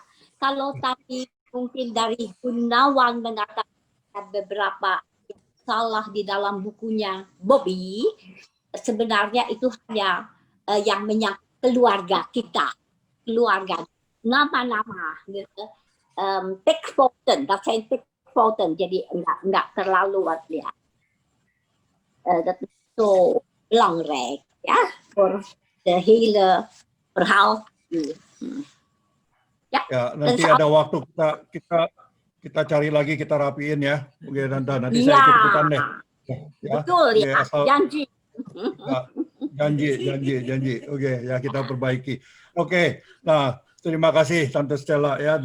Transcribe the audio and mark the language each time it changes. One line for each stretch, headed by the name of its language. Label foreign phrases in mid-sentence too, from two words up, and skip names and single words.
Indonesian: Kalau tadi mungkin dari Gunawan mengatakan beberapa salah di dalam bukunya Bobi, sebenarnya itu hanya yang menyangkut keluarga kita, keluarga, nama-nama,
Dutch: tekstfoten, dat zijn tekstfoten,
Indonesian: jadi enggak terlalu ya.
Dutch: Dat is zo belangrijk, ya, voor de hele verhaal.
Indonesian: Ya, nanti ada waktu kita cari lagi, kita rapiin ya. Oke, nanti saya ikut-ikutan deh. Ya. Betul ya, janji. Janji. Oke, ya kita perbaiki. Oke, nah terima kasih Tante Stella ya.